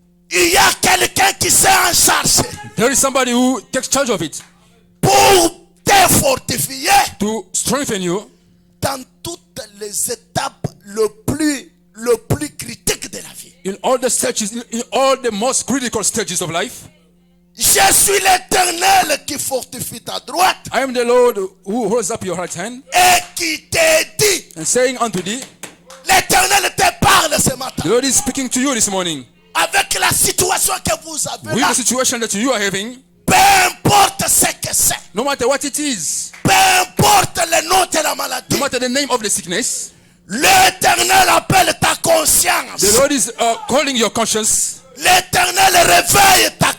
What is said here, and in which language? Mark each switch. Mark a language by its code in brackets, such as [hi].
[fr] il y a quelqu'un qui s'est en charge [en] there is somebody who takes charge of it [fr] pour te fortifier [en] to strengthen you [fr] dans toutes les étapes le plus critique de la vie. [en] in all the stages, in all the most critical stages of life. [fr] Je suis l'Éternel qui fortifie ta droite [en] I am the Lord who holds up your right hand [fr] et qui te dit, [en] and saying unto thee, [fr] l'Éternel te parle ce matin. [en] the Lord is speaking to you this morning. [fr] Avec la situation que vous avez [en] With [fr] là, [en] the situation that you are having, [fr] peu importe ce que c'est, [en] no matter what it is, [fr] peu importe le nom de la [en] no [fr] maladie, [en] matter the name of the sickness, [fr] l'Éternel appelle ta conscience. [en] the Lord is calling your conscience. [fr] L'Éternel réveille ta